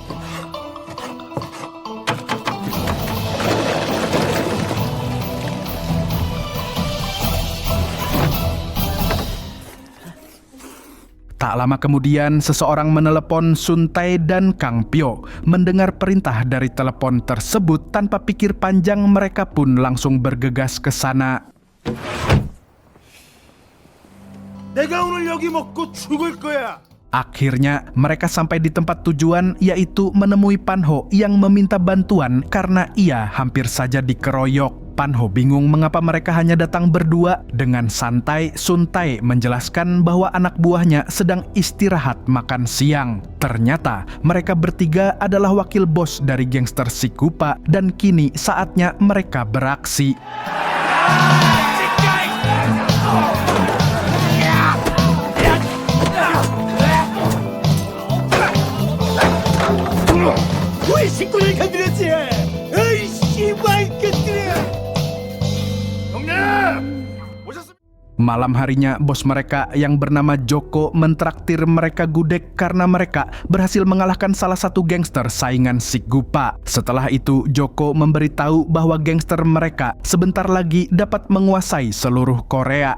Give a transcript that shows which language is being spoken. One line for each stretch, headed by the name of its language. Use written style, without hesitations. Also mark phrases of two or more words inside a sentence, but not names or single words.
Indonesian: Tak lama kemudian, seseorang menelepon Sun Tae dan Kang Pyo. Mendengar perintah dari telepon tersebut, tanpa pikir panjang mereka pun langsung bergegas ke sana.
Korean: 내가 오늘 여기 먹고 죽을 거야.
Indonesian: Akhirnya, mereka sampai di tempat tujuan, yaitu menemui Panho yang meminta bantuan karena ia hampir saja dikeroyok. Panho bingung mengapa mereka hanya datang berdua. Dengan santai, Sun Tae menjelaskan bahwa anak buahnya sedang istirahat makan siang. Ternyata, mereka bertiga adalah wakil bos dari gangster si Kupa dan kini saatnya mereka beraksi.
Korean: 우리 식구를 건드렸지. 에이 씨발 것들이야. 형님 오셨습니까?
Indonesian: Malam harinya, bos mereka yang bernama Joko mentraktir mereka gudeg karena mereka berhasil mengalahkan salah satu gangster saingan si Gupa. Setelah itu, Joko memberitahu bahwa gangster mereka sebentar lagi dapat menguasai seluruh Korea.